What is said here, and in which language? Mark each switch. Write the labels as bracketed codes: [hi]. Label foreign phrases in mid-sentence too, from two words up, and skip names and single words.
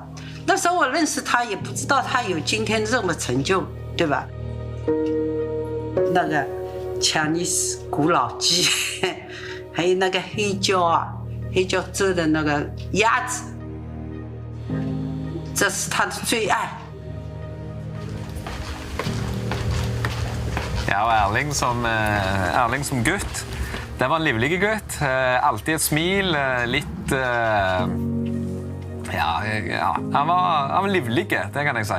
[zh] 那时候我认识他，也不知道他有今天这么成就，对吧？那个 Chinese 古老鸡，还有那个黑椒啊，黑椒做的那个鸭子，这是他的最爱。 [no] Ja, og Erling som gutt, det var en livlig gutt. Alltid et smil, litt... Ja, han var livlig, det kan jeg si.